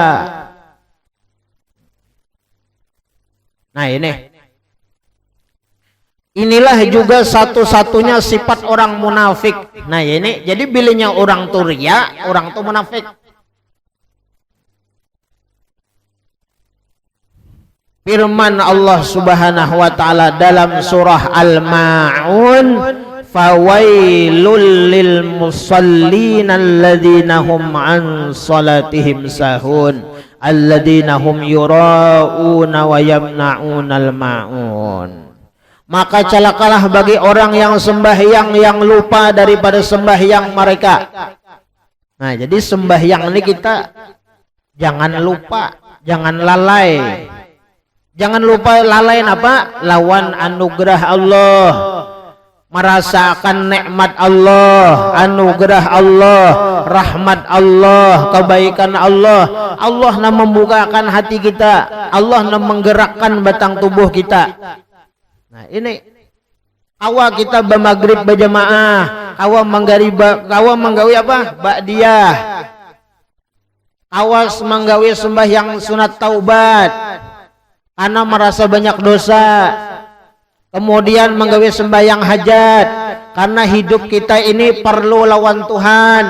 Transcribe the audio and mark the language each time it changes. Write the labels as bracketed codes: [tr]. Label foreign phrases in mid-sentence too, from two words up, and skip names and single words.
[bjn] Nah inilah juga satu-satunya sifat orang munafik. Nah ini jadi bilihnya orang tuh ria, orang tuh munafik. Firman Allah [ar] سبحانه وتعالى [bjn] dalam surah Al-Maun, [ar] فويل للمصلين الذين هم عن صلاتهم ساهون الذين هم يراءون ويمنعون الماعون. [bjn] Maka celakalah bagi orang yang sembahyang yang lupa daripada sembahyang mereka. Nah jadi sembahyang ini kita jangan lupa, jangan lalai. Jangan lupa lalai apa? Lawan anugerah Allah, merasakan nikmat Allah, anugerah Allah, rahmat Allah, kebaikan Allah. Allah yang membukakan hati kita, Allah yang menggerakkan batang tubuh kita. Nah ini awal kita bermaghrib berjamaah, kawa manggawi apa? Ba'diyah. Awas manggawi sembahyang sunat taubat karena merasa banyak dosa. Kemudian manggawi sembahyang hajat karena hidup kita ini perlu lawan Tuhan.